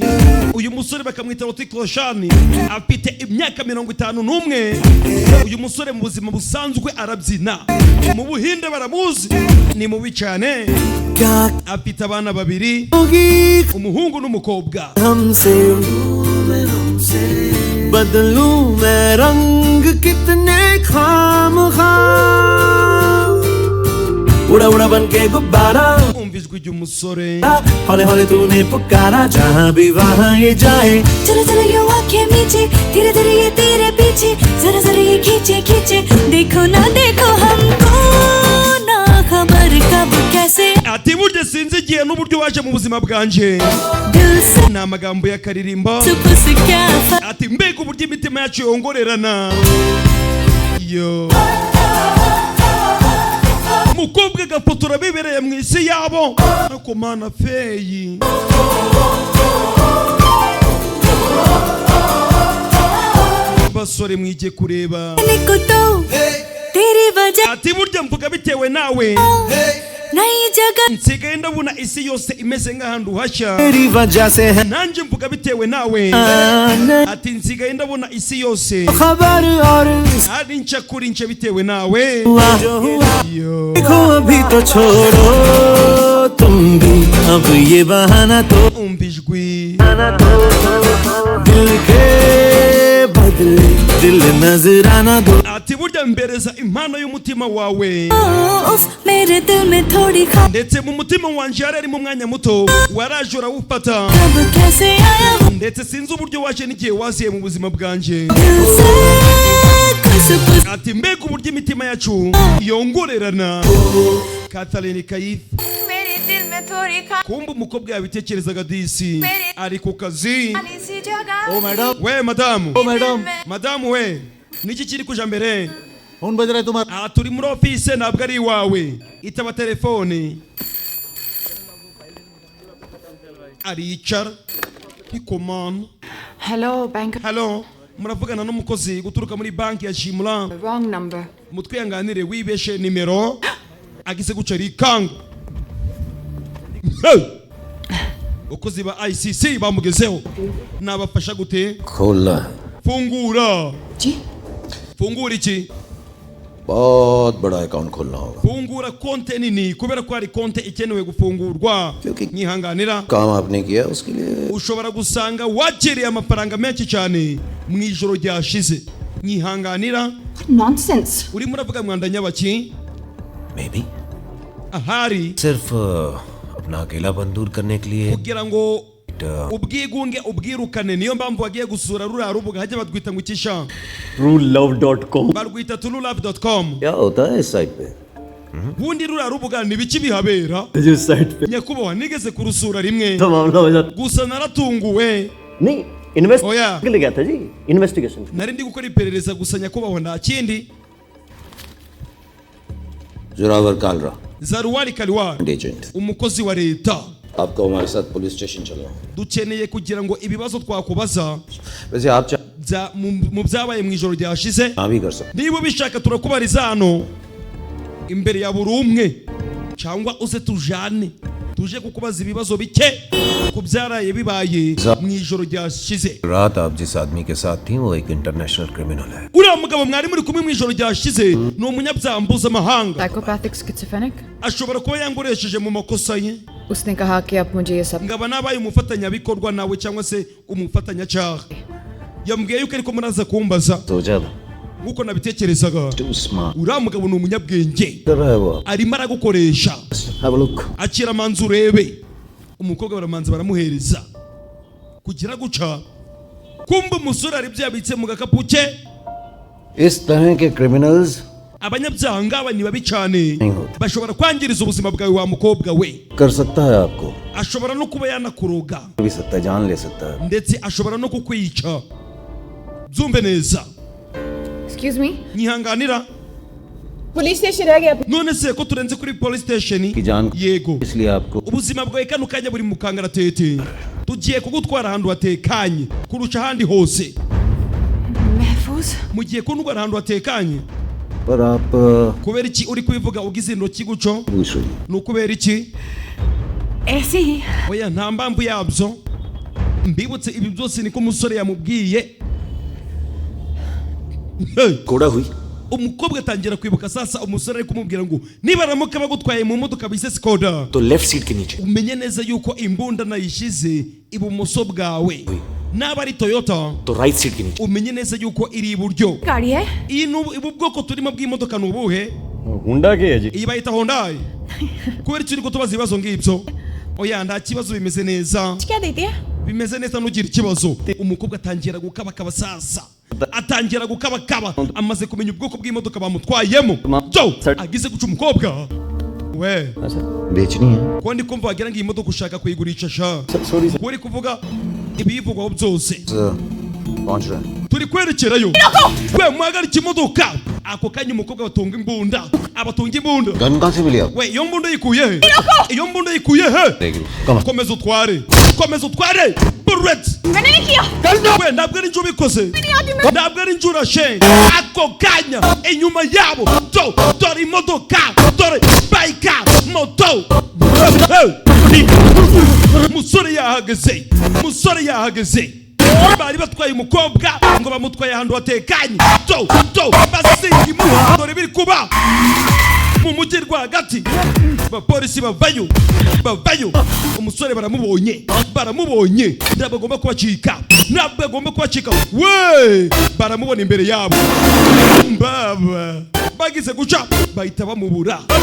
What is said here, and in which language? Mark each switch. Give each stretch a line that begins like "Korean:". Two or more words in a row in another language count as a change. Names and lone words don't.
Kinyarwanda: uyu musore bakamwita Roshan afite imyaka 51. uyu musore mu buzima busanzwe arabyina. mu Buhinde baramuzi ni mubi cyane. afite abana babiri umuhungu n'umukobwa.
Hindi: बदलूं मैं रंग कितने खामखा उड़ा उड़ा बन के गुब्बारा.
Kinyarwanda: umvijwe ry'umusore.
Hindi: हौले हौले तूने पुकारा जहाँ भी वहाँ ये जाए. चलो चलो ये आँखें मीचे धीरे धीरे ये तेरे पीछे जरा जरा ये खींचे खींचे देखो ना देखो हमको ना खबर कब कैसे.
Kinyarwanda: ati burya sinzi igihe n'uburyo waje mu buzima bwanje. ni amagambo y'akaririmbo. ati mbega uburyo imitima yacu yongorerana. yo umukobwa agafotora bibereye mu isi yabo. ariko mana feyi basore mwige kureba. ati burya mvuga bitewe nawe
Hindi: नई जगह
Kinyarwanda: nsigaye ndabona isi yose imeze nk'ahantu hashya
Hindi: तेरी वजह से है
Kinyarwanda: nanjye mvuga bitewe nawe ati nsigaye ndabona isi yose
Hindi: खबर और
Kinyarwanda: ari nca kuri nce bitewe nawe
Hindi: देखो अभी तो छोड़ो तुम भी अब ये बहाना तो
Kinyarwanda: umva ijwi
Hindi: दिल के बदले दिल नजराना दो
Kinyarwanda: ati burya mbereza impano y'umutima wawe
Hindi: मेरे दिल में थोड़ी
Kinyarwanda: ndetse mu mutima wanje yari ari mu mwanya muto waraje urawufata
Hindi: खबर कैसे आया
Kinyarwanda: ndetse sinzi uburyo waje n'igihe waziye mu buzima bwanje ati mbega uburyo imitima yacu yongorerana Catherine Kayif
Hindi: मेरे दिल में थोड़ी
Kinyarwanda: kumba umukobwa yabitekerezaga disi ari ku kazi
Hindi: खाली सी जगह
Kinyarwanda: we madamu
Hindi: मैडम
Kinyarwanda: madamu we niki kiri kuja mbere
Hindi: फोन बज रहा है तुम्हारा
Kinyarwanda: aha turi muri office ntabwo ari iwawe itaba telefone aricara ikomana
English: hello bank
Kinyarwanda: halo muravugana n'umukozi guturuka muri banki ya Shimura
English: wrong number
Kinyarwanda: mutwihanganire wibeshe nimero agize guca rikanga ukozi ba ICC bamugezeho nabafasha gute
Hindi: खोलना है
Kinyarwanda: fungura
Hindi: जी
Kinyarwanda: fungura iki
Hindi: बहुत बड़ा अकाउंट खोलना होगा
Kinyarwanda: fungura konte nini kubera ko hari konte ikenewe gufungurwa nyihanganira
Hindi: काम आपने किया उसके लिए
Kinyarwanda: ushobora gusanga wakiriye amafaranga menshi cyane mu ijoro ryashize nyihanganira
Hindi: नॉनसेंस
Kinyarwanda: urimo uravuga mwanda nyabaki
English: may be
Kinyarwanda: ahari
Hindi: सिर्फ अपना अकेलापन दूर करने के लिए
Kinyarwanda: kugira ngo ubwigunge ubwirukane niyo mpamvu wagiye gusura ruriya rubuga hajya batwita ngo ikisha truelove.com barwita truelove.com
Hindi: क्या होता है इस साइट पे
Kinyarwanda: bundi ruriya rubuga ni biki bihabera
Hindi: जिस साइट पे
Kinyarwanda: nyakubahwa nigeze kurusura rimwe
Hindi: तो मामला हो जाता
Kinyarwanda: gusa naratunguwe
Hindi: नहीं इन्वेस्ट
Kinyarwanda: oya
Hindi: के लिए गया था जी इन्वेस्टिगेशन
Kinyarwanda: nari ndi gukora iperereza gusa nyakubahwa nta kindi
Hindi: जोरावर कालरा
Kinyarwanda: Zaruwari Kaliwari
Hindi: एजेंट
Kinyarwanda: umukozi wa leta
Hindi: आपको हमारे साथ पुलिस स्टेशन चलना
Kinyarwanda: dukeneye kugira ngo ibibazo twakubaza
Hindi: वैसे आप
Kinyarwanda: mu byabaye mu ijoro ryashize
Hindi: हाँ भी कर सकते
Kinyarwanda: niba ubishaka turakubariza hano imbere ya buri umwe cyangwa uze tujane tuje kukubaza ibibazo bike ku byaraye bibaye mu ijoro ryashize
Hindi: रात आप जिस आदमी के साथ थी वो एक
English: international criminal
Hindi: है
Kinyarwanda: uriya mugabo mwari muri kumwe mu ijoro ryashize ni umunyabyaha mpuzamahanga
English: psychopathic schizophrenic
Kinyarwanda: ashobora kuba yangoresheje mu makosa ye
Hindi: उसने कहा कि अब मुझे ये सब
Kinyarwanda: ngaba nabaye umufatanyabikorwa nawe cyangwa se umufatanyacyaha yambwiye yuko ariko muraza kumbaza
Hindi: सोचा था
Kinyarwanda: nkuko nabitekerezaga
English: too smart
Kinyarwanda: uriya mugabo ni umunyabwenge
Hindi: कर रहा है वो
Kinyarwanda: arimo aragukoresha
English: have a look
Kinyarwanda: akira manzi urebe umukobwa baramanza baramuhereza kugira guca kumba umusore ari byabitse mu gakapu ke
Hindi: इस तरह के क्रिमिनल्स
Kinyarwanda: abanyabyaha ngaba ni babi cyane bashobora kwangiriza ubuzima bwawe wa mukobwa we
Hindi: कर सकता है आपको
Kinyarwanda: ashobora no kuba yanakuroga
Hindi: भी सकता है जान ले सकता है
Kinyarwanda: ndetse ashobora no kukwica byumve neza
English: excuse me
Kinyarwanda: nyihanganira
English: police station
Hindi: रह गया
Kinyarwanda: none se ko turenze kuri
English: police station
Hindi: की जान
Kinyarwanda: yego
Hindi: इसलिए आपको
Kinyarwanda: ubuzima bwawe kano kanya buri mu kangaratete tugiye kugutwara ahantu hatekanye kurusha ahandi hose
Hindi: महफूज
Kinyarwanda: mugiye kuntwara ahantu hatekanye
Hindi: पर आप
Kinyarwanda: kubera iki uri kubivuga ugize intoki guco
Hindi: पूछ रही
Kinyarwanda: ni ukubera iki
Hindi: ऐसे ही
Kinyarwanda: oya nta mpamvu yabyo mbibutse ibi byose niko umusore yamubwiye
Hindi: कोड़ा हुई
Kinyarwanda: umukobwa atangira kwibuka sasa umusore ari kumubwira ngo niba aramuka bagutwaye mu modoka bise Skoda
Hindi: तो
English: left seat
Hindi: के नीचे
Kinyarwanda: umenye neza yuko imbunda nayishize ibumoso bwawe naba ari Toyota
Hindi: तो
English: right seat
Hindi: के नीचे
Kinyarwanda: umenye neza yuko iri iburyo
Hindi: गाड़ी है
Kinyarwanda: iyi ubu bwoko turimo bw'imodoka ni ubuhe
Hindi: हुंडा के है जी
Kinyarwanda: iyi bayita Hyundai kubera icyo uri kutubaza ibibazo ngibyo oya nta kibazo bimeze neza
Hindi: क्या देती है
Kinyarwanda: bimeze neza nugira ikibazo umukobwa atangira gukabakaba sasa atangira gukabakaba amaze kumenya ubwoko bw'imodoka bamutwayemo jo agize guca umukobwa we
Hindi: बेचनी है
Kinyarwanda: ko ndi kumva wagira ngo iyi modoka ushaka kuyigurisha sha
Hindi: सॉरी
Kinyarwanda: uri kuvuga ibiyivugwaho byose
Hindi: पहुंच रहे हैं
Kinyarwanda: turi kwerekerayo we muhagarike imodoka ako kanya umukobwa batunga imbunda abatunga imbunda
Hindi: गन कहाँ से मिली आप
Kinyarwanda: we iyo mbunda yikuye he iyo mbunda yikuye he komeza utware bullet
Hindi: मैंने नहीं किया
Kinyarwanda: we ntabwo ari njye ubikoze ntabwo ari njye urashe ako kanya inyuma yabo dore imodoka dore bayika moto musore yahageze bari batwaye umukobwa ngo bamutwaye ahantu hatekanye basinga dore biri kuba mu mujyi rwagati abapolisi bavayo umusore baramubonye ntabwo agomba kubacika we baramubona imbere yabo baba bagize guca bahita bamubura